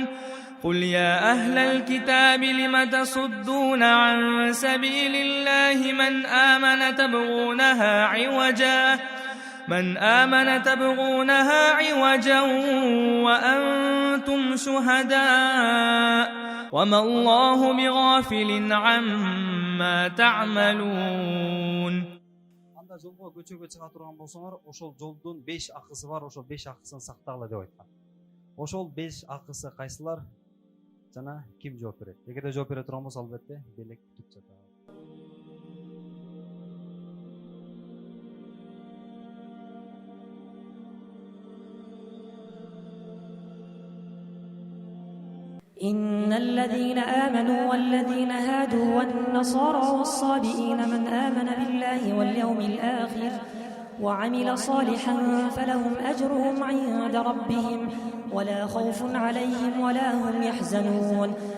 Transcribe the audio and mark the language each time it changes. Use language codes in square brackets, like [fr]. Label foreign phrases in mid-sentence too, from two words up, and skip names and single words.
[ar] قل يا أهل الكتاب لم تصدون عن سبيل الله من آمن تبغونها عوجا وأنتم شهداء وما الله بغافل عما تعملون. [ky] Анда жолго көчөгө чыга турган болсоңор, ошол жолдун 5 акысы бар, ошол 5 акысын сактагыла деп айткан. Ошол 5 акысы кайсылар? Жана ким жооп берет? Эгерде жооп бере турган болсо, албетте белек күтүп жатат. [ar] إن الذين آمنوا والذين هادوا والنصارى والصابئين من آمن بالله واليوم الآخر وعمل صالحا فلهم أجرهم عند ربهم ولا خوف عليهم ولا هم يحزنون.